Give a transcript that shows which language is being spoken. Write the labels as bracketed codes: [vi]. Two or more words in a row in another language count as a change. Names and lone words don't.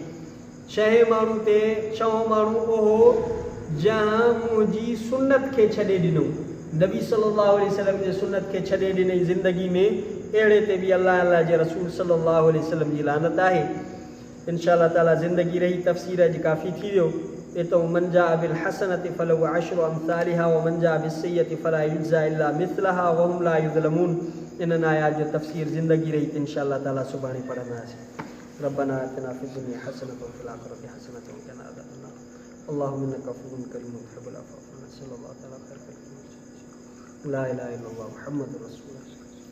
[sd] छहों माण्हू उहो जंहिं मुंहिंजी सुन्नत खे छॾे ॾिनो, नबी [ar] صلى الله عليه وسلم [sd] जे सुन्नत खे छॾे ॾिनई ज़िंदगी में, अहिड़े ते बि अल्लाह जे रसूल [ar] صلى الله عليه وسلم [sd] जी लानत आहे। [ar] إن شاء الله تعالى [sd] ज़िंदगी रही तफ़सीर अॼु काफ़ी थी वियो। [ar] اتو من جاء بالحسنة فله عشر أمثالها ومن جاء بالسيئة فلا يجزى إلا مثلها وهم لا يظلمون. [sd] इन्हनि आयात जो तफ़सीर ज़िंदगी रही त [ar] إن شاء الله تعالى [sd] सुभाणे पढ़ंदासीं। [ar] ربنا آتنا في الدنيا حسنة وفي الآخرة حسنة وقنا عذاب النار. اللهم إنك عفو كريم تحب العفو فاعف عنا. صلى الله تعالى خير خلقه لا إله إلا الله محمد رسول الله.